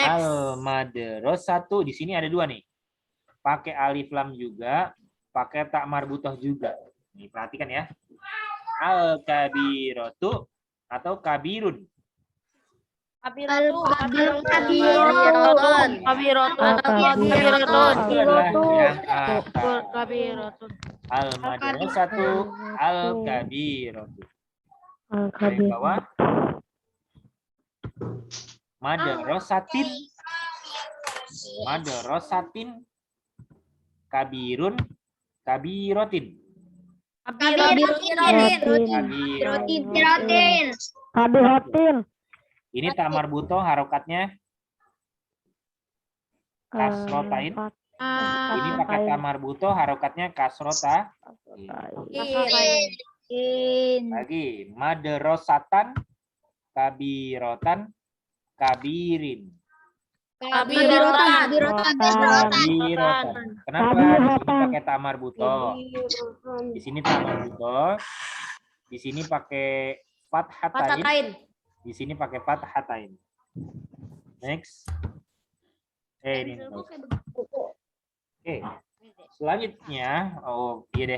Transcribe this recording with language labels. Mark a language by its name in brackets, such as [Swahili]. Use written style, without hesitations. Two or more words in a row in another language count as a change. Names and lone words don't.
[Indonesian] Al-madrasatu, di sini ada dua nih. Pakai alif lam juga, pakai tak marbutoh juga. Nih, perhatikan ya. [Arabic] الكبيرةُ atau كبيرٌ. [Indonesian] Kabirotun. Kabirotun. Kabirotun. Itu adalah yang A. Kabirotun. [Arabic] المدرسةُ الكبيرةُ. [Indonesian] Dari bawah. [Arabic] مدرسةٍ مدرسةٍ كبيرٌ كبيرةٍ. [Indonesian] Kabirotin. Ini tamar buto harokatnya kasrotain. Ini pakai tamar buto harokatnya kasrota. [Arabic] Lagi مدرسةً كبيرةً كبيرٍ. [Indonesian] Kabirotan. Kabirotan. Kenapa di sini pakai tamar buto? Di sini tamar buto. Di sini pakai fathatain. Di sini pakai fathatain. Next. Ini. Selanjutnya, oh iya deh.